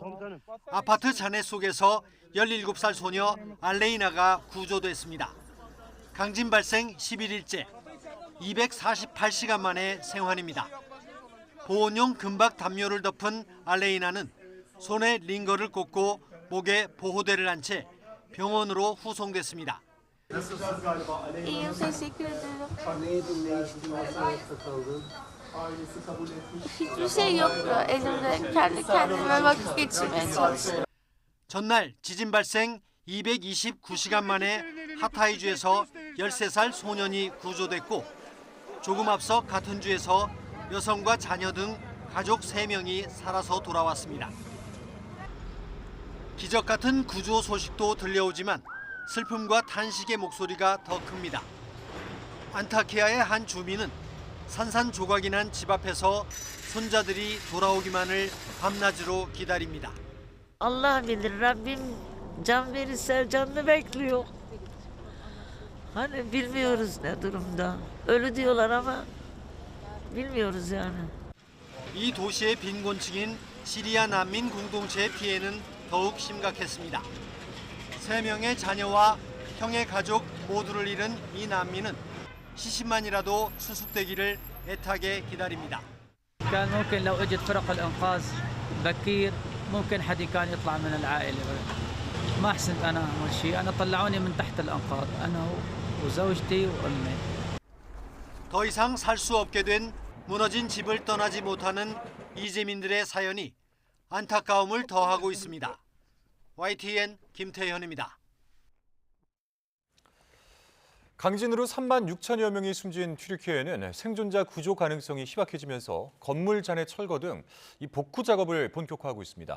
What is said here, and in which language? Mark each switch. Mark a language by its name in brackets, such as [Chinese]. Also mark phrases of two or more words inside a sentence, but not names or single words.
[Korean] 아파트 잔해 속에서 17살 소녀 알레이나가 구조됐습니다. 강진 발생 11일째, 248시간 만에 생환입니다. 보온용 금박 담요를 덮은 알레이나는 손에 링거를 꽂고 목에 보호대를 한 채 병원으로 후송됐습니다. [Turkish] Hiçbir şey yoktu. Elimde kendi kendime vakit geçirmeye çalıştım. [Korean] 전날 지진 발생 229시간 만에 하타이주에서 13살 소년이 구조됐고 조금 앞서 같은 주에서 여성과 자녀 등 가족 3명이 살아서 돌아왔습니다. 기적 같은 구조 소식도 들려오지만 슬픔과 탄식의 목소리가 더 큽니다. 안타키아의 한 주민은 산산조각이 난 집 앞에서 손자들이 돌아오기만을 밤낮으로 기다립니다. [Turkish] Allah bilir Rabbim can verirse canını bekliyor. Hani bilmiyoruz ne durumda. Ölü diyorlar ama bilmiyoruz yani. [Korean] 이 도시의 빈곤층인 시리아 난민 공동체의 피해는 더욱 심각했습니다. 3명의 자녀와 형의 가족 모두를 잃은 이 난민은 시신만이라도 수습되기를 애타게 기다립니다. [Arabic] كان ممكن لو اجت فرق الانقاذ بكير ممكن حد كان يطلع من العائله ما حسنت انا اول شيء انا طلعوني من تحت الانقاض انا وزوجتي وامي [Korean] 더 이상 살 수 없게 된 무너진 집을 떠나지 못하는 이재민들의 사연이 안타까움을 더하고 있습니다. YTN 김태현입니다. 강진으로 3만 6천여 명이 숨진 튀르키예는 생존자 구조 가능성이 희박해지면서 건물 잔해 철거 등 이 복구 작업을 본격화하고 있습니다.